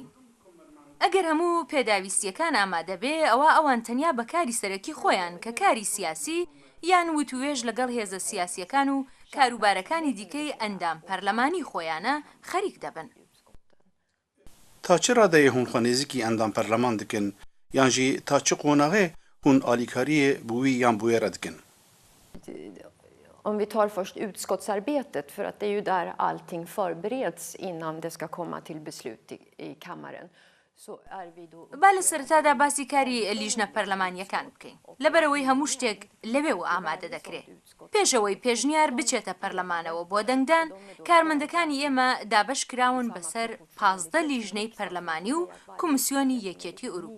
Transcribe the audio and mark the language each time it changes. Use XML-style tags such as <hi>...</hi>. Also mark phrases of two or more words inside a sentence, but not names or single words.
<ckb>ئەگەر هەموو پێداویستیەکان ئامادە بێ ئەوە ئەوان تەنیا بە کاری سەرەکی خۆیان کە کاری سیاسی یان وتوێژ لەگەڵ هێزە سیاسیەکان و کاروبارەکانی دیکەی ئەندام پەرلەمانی خۆیانە خەریک دەبن.</ckb> <ku>تا çi radeyê hûn xwenêzîkî endam perleman dikin yan jî ta çi qonaxê hûn alîkariyê bi wî yan bi wê re dikin?</ku> <sv>Om vi tar först utskottsarbetet, för att det är ju där allting förbereds innan det ska komma till beslut i kammaren.</sv> <ckb>با لە سەرەتادا باسی کاری لیژنە پەرلەمانیەکان بکەین لەبەرەوەی هەموو شتێک لەوێ ئامادە دەکرێت. پێشەوەی پێشنیار بچێتە پەرلەمانەوە بۆ دەنگدان کارمەندەکانی ئێمە دابەش کراون بەسەر 15 لیژنەی پەرلەمانی و کۆمیسیۆنی یەکێتی ئوروپا.</ckb>